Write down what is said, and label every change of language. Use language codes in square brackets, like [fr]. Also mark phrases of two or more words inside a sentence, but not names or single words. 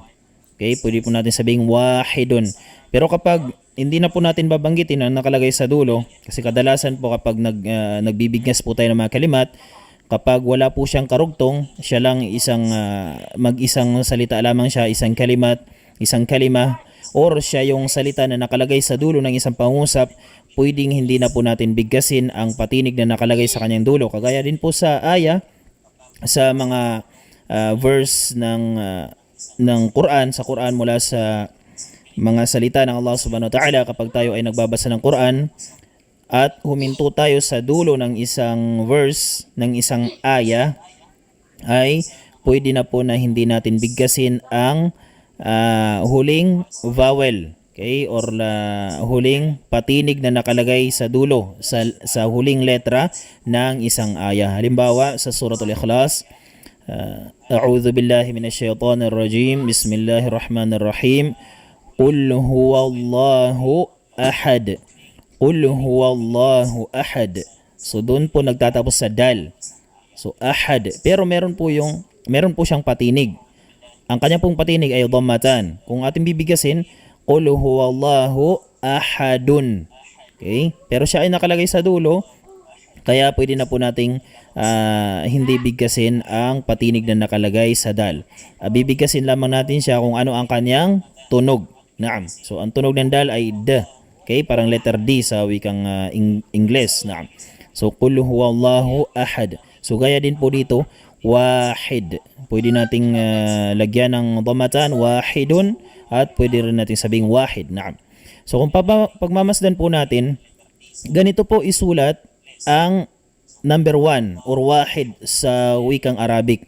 [tl] Okay, pwede po natin sabing wahidun. Pero kapag hindi na po natin babanggitin ang nakalagay sa dulo, kasi kadalasan po kapag nagbibigkas po tayo ng mga kalimat, kapag wala po siyang karugtong, siya lang mag-isang salita lamang siya, isang kalimat, isang kalima, or siya yung salita na nakalagay sa dulo ng isang pangusap, pwedeng hindi na po natin bigkasin ang patinig na nakalagay sa kanyang dulo. Kagaya din po sa aya, sa mga verse ng Quran, sa Quran mula sa mga salita ng Allah [ar] سبحانه وتعالى, [tl] kapag tayo ay nagbabasa ng Quran at huminto tayo sa dulo ng isang verse, ng isang aya, ay pwede na po na hindi natin bigkasin ang huling vowel, okay, or huling patinig na nakalagay sa dulo, sa huling letra ng isang aya. Halimbawa sa [ar] سورة الإخلاص أعوذ بالله من الشيطان الرجيم بسم الله الرحمن الرحيم قل هو الله أحد. قل هو الله أحد. [tl] So doon po nagtatapos sa dal. So ahad. Pero meron po siyang patinig. Ang kanya pong patinig ay dhammatan. Kung ating bibigasin, [ar] قل هو الله أحدٌ. [tl] Okay? Pero siya ay nakalagay sa dulo, kaya pwede na po nating hindi bigkasin ang patinig na nakalagay sa dal. Bibigkasin lamang natin siya kung ano ang kanyang tunog. Naam. So ang tunog ng dal ay D. Okay, parang letter D sa wikang Ingles. Naam. So [ar] قل هو الله أحد. [tl] So gaya din po dito, wahid. Pwede nating lagyan ng dhammatan, wahidun, at pwede rin nating sabing wahid. Naam. So kung pagmamasdan po natin, ganito po isulat ang number 1 or wahid sa wikang Arabic.